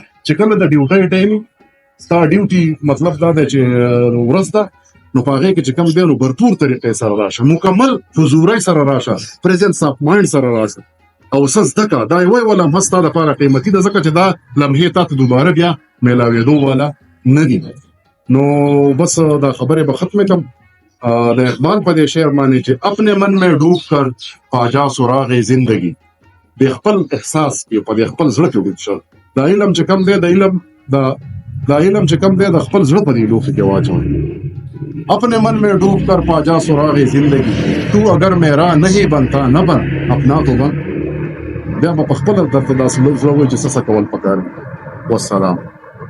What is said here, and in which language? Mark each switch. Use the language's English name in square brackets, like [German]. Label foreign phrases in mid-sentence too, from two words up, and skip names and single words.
[Pashto] چې کله د ډیوټۍ ټایم ستا ډیوټي مطلب دا دی چې ورځ ده نو په هغې کې چې کوم دی نو برپور طریقې سره راشه، مکمل حضورۍ سره راشه، [English] presence of mind [Pashto] سره راشه او څه زده کړه. دا یوه لمحه ستا دپاره قیمتي ده، ځکه چې دا لمحې تا ته دوباره بیا میلاوېدو والا نه دي. نو بس دا خبرې به ختمې کړم د اقبال په دې شعر باندې چې [Urdu] اپنے من میں ڈوب کر پاجا سراغ زندگی. [Pashto] د خپل احساس کې په دې خپل زړه کې ډوب شه. دا علم چې کوم دی دا علم چې کوم دی د خپل زړه په دې لوښي کې واچوئ. [Urdu] اپنے من میں ڈوب کر پاجا سراغ زندگی، تو اگر میرا نہیں بنتا نہ بن اپنا تو بن. [Pashto] بیا به په خپله درته داسې زړه وایي چې څه کول پکار دي. والسلام.